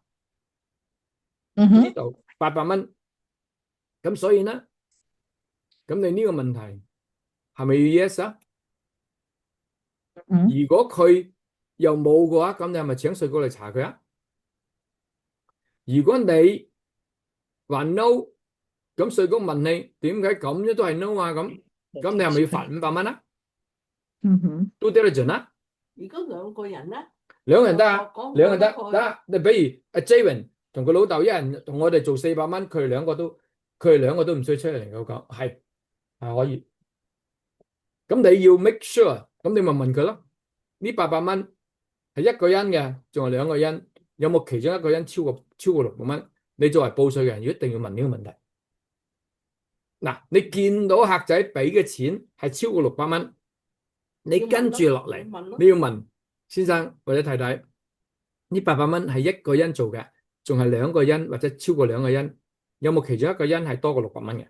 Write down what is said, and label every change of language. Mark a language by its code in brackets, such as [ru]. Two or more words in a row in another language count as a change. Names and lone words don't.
[yue] 呢度800蚊，咁所以呢，咁你呢個問題係咪要 yes 啊？如果佢又冇嘅話，咁你係咪請稅局嚟查佢啊？如果你話 no， 咁稅局問你點解咁樣都係 no 啊？咁你係咪要罰500蚊啊 ？ [en] due diligence [yue] 啊？如果兩個人咧，兩個人得啊，兩個人得。你比如阿 Jayvin 同佢老豆一人同我哋做400蚊，佢哋兩個都唔需要出1099，係可以。咁你要 [en] make sure， [yue] 咁你咪問佢咯。呢800蚊係一個人嘅，仲係兩個人，有冇其中一個人超過600蚊？你作為報稅嘅人，一定要問呢個問題。嗱，你見到客仔俾嘅錢係超過600蚊，你跟住落嚟，你要問先生或者太太， 呢800蚊係一個人做嘅，仲係兩個人或者超過兩個人，有冇其中一個人係多過600蚊嘅？